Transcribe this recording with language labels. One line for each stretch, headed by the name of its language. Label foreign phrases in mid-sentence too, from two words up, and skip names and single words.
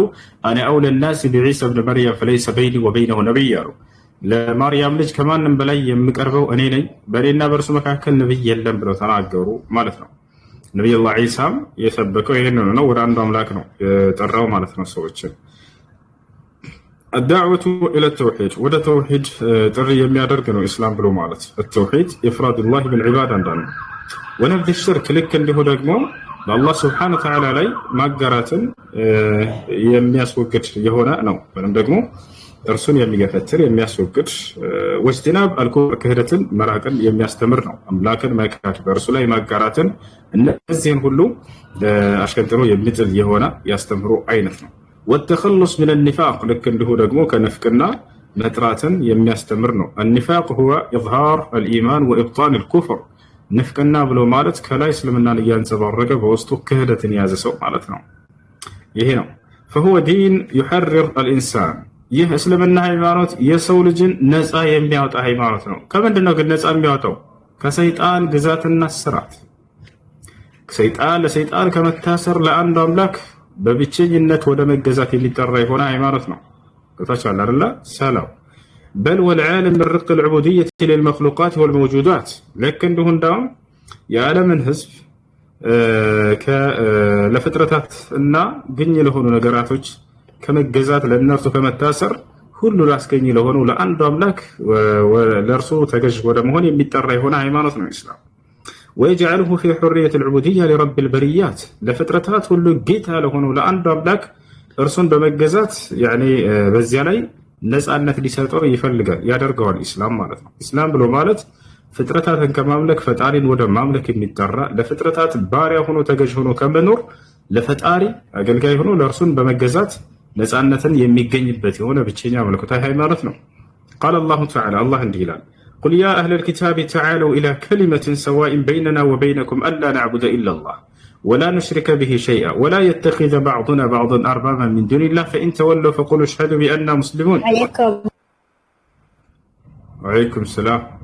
Arabic: أنا أولى الناس بعيسى بن مريم فليس بيني وبينه نبي
Amharic: አሉ። ለማርያም ልጅ ከማንም በላይ የምቀርበው እኔ ነኝ፣ በእኔና በእርሱ መካከል ነቢይ የለም ብለው ተናገሩ ማለት ነው። ነቢዩላህ ዒሳም የሰበከው ይሄንን ነው። ወደ አንዱ አምላክ ነው የጠራው ማለት ነው ሰዎችን።
Arabic: الدعوة إلى التوحيد وده توحيد
Amharic: ጥሪ የሚያደርግ ነው ኢስላም ብሎ ማለት
Arabic: التوحيد إفراد الله بالعبادة عندنا ونبذ شرك
Amharic: ልክ እንዲሁ ደግሞ በአላህ
Arabic: سبحانه وتعالى
Amharic: ላይ ማጋራትን የሚያስወግድ የሆነ ነው። ወይም ደግሞ እርሱን የሚገፈትር የሚያስወግድ
Arabic: واجتناب الكفر
Amharic: ክህደትን መራቅን የሚያስተምር ነው። አምላክን መካድ በእርሱ ላይ ማጋራትን እነዚህን ሁሉ አሽከንጥሮ የሚጥል የሆነ ያስተምሩ አይነት ነው።
Arabic: والتخلص من النفاق
Amharic: ልክ እንዲሁ ደግሞ ከንፍቅና መጥራትን የሚያስተምር ነው።
Arabic: النفاق هو إظهار الإيمان وإبطان الكفر
Amharic: ንፍቅና ብሎ ማለት ከላይ እስልምናን እያንጸባረቀ በውስጡ ክህደትን የያዘ ሰው ማለት ነው። ይሄ ነው
Arabic: فهو دين يحرر الإنسان
Amharic: ይህ እስልምና ሃይማኖት የሰው ልጅን ነፃ የሚያወጣ ሃይማኖት ነው። ከምንድን ነው ግን ነፃ የሚያወጣው? ከሰይጣን ግዛትና ስራት፣ ለሰይጣን ከመታሰር ለአንዱ አምላክ በብቸኝነት ወደ መገዛት የሚጠራ የሆነ ሃይማኖት ነው። ገብታችኋል አይደል? ሰላም
Arabic: بل والعالم من رق العبودية للمخلوقات والموجودات لك
Amharic: እንዲሁ እንዳውም የዓለምን ህዝብ ለፍጥረታት እና ግኝ ለሆኑ ነገራቶች ከመገዛት ለእነርሱ ከመታሰር ሁሉ ላስገኝ ለሆኑ ለአንዱ አምላክ ለእርሱ ተገዥ ወደ መሆን የሚጠራ የሆነ ሃይማኖት ነው ኢስላም።
Arabic: ويجعله في حرية العبودية لرب البريات
Amharic: ለፍጥረታት ሁሉ ጌታ ለሆኑ ለአንዱ አምላክ እርሱን በመገዛት በዚያ ላይ ነፃነት ሊሰጠው ይፈልጋል ያደርገዋል ኢስላም ማለት ነው። ኢስላም ብሎ ማለት ፍጥረታትን ከማምለክ ፈጣሪን ወደ ማምለክ የሚጠራ ለፍጥረታት ባሪያ ሆኖ ተገዥ ሆኖ ከመኖር ለፈጣሪ አገልጋይ ሆኖ ለእርሱን በመገዛት ነፃነትን የሚገኝበት የሆነ ብቸኛ መለኮታዊ ሃይማኖት ነው።
Arabic: قال الله تعالى
Amharic: الله እንዲህ ይላል
Arabic: قل يا أهل الكتاب تعالوا إلى كلمة سواء بيننا وبينكم ألا نعبد إلا الله ولا نشرك به شيئا ولا يتخذ بعضنا بعضا أربابا من دون الله فإن تولوا فقولوا اشهدوا بأننا مسلمون. وعليكم السلام.